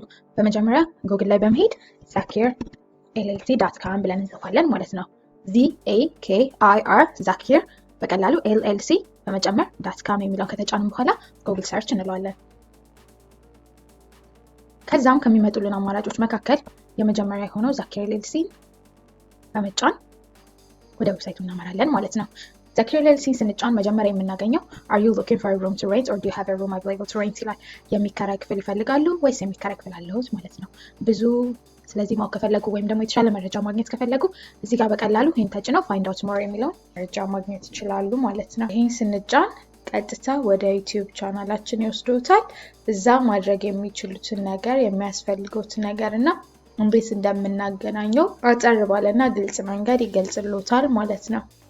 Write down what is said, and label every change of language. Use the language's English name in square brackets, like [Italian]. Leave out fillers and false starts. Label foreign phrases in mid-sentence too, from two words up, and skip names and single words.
[Amharic] በመጀመሪያ ጉግል ላይ በመሄድ zakir.com ብለን እንጽፋለን ማለት ነው። ZAKIR zakir በቀላሉ LLC በመጨመር .com የሚለውን ከተጫንን በኋላ [English] Google search [Amharic] እንለዋለን። ከዛም ከሚመጡልን አማራጮች መካከል የመጀመሪያ የሆነው zakir LLC በመጫን ወደ ዌብሳይቱ እናመራለን ማለት ነው። zakir LLC ስንጫን መጀመሪያ የምናገኘው [English] are you looking for a room to rent or do you have a room available to rent [Amharic] ይላል። የሚከራይ ክፍል ይፈልጋሉ ወይስ የሚከራይ ክፍል አለዎት ማለት ነው። ብዙ ስለዚህ ማወቅ ከፈለጉ ወይም ደግሞ የተሻለ መረጃ ማግኘት ከፈለጉ እዚህ ጋር በቀላሉ ይሄን ተጭነው [English] find out more [Amharic] የሚለውን መረጃ ማግኘት ይችላሉ ማለት ነው። ይሄን ስንጫን ቀጥታ ወደ YouTube ቻናላችን ይወስዶታል። እዛ ማድረግ የሚችሉትን ነገር የሚያስፈልጉትን ነገርና እንዴት እንደምናገናኘው አጠር ባለና ግልጽ መንገድ ይገልጽልዎታል ማለት ነው።